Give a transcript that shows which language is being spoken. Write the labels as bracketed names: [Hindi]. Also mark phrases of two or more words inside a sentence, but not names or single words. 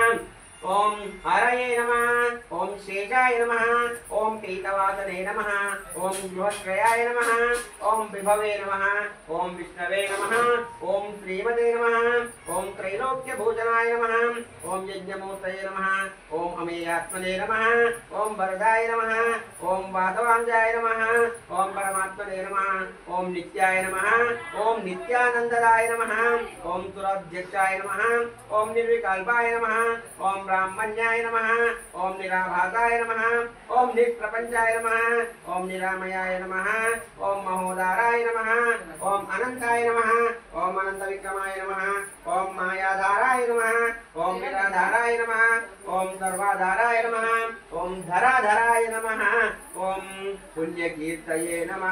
[Sanskrit] ఓం హరయే నమః ఓం శేషాయ నమః ఓం పీతవాసనే నమః ఓం గృహశ్రయాయ నమః ఓం విభవే నమః ఓం విష్ణవే నమః ఓం శ్రీమతే నమః ఓం త్రైలోక్యభూషణాయ నమః ఓం యజ్ఞమూర్తయే నమః ఓం అమేయాత్మనే నమః ఓం వరదాయ నమః ఓం వాసవాంజాయ నమః ఓం పరమాత్మనే నమః ఓం నిత్యాయ నమః ఓం నిత్యానందదాయ నమః ఓం సురాధ్యక్షాయ నమః ఓం నిర్వికల్పాయ నమః ఓం ब्राह्मण्याय नमः ओम निराभासाय नमः ओम निष्प्रपंचाय नमः ओम निरामयाय नमः ओम महोदाराय नमः ओम अनंताय नमः ओम अनंत विक्रमाय नमः ओम मायाधाराय नमः ओम निराधाराय नमः ओम सर्वाधाराय नमः ओम धराधराय नमः ओम पुण्यकीर्तये नमः